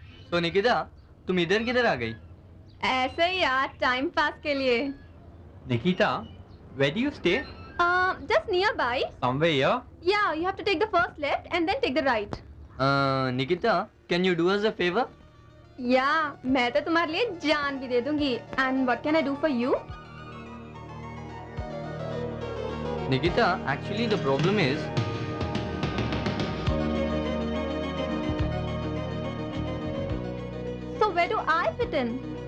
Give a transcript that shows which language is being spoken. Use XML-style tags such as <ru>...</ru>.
<hi>So Nikita, तुम इधर किधर आ गई? ऐसे ही यार, टाइम पास के लिए.</hi> <en>Nikita, where do you stay? Just nearby. Somewhere here? Yeah, you have to take the first left and then take the right. Nikita, can you do us a favor?</en> <hi>Yeah, मैं तो तुम्हारे लिए जान भी दे दूंगी.</hi> <en>And what can I do for you? Nikita, actually the problem is So where do I fit in?</en>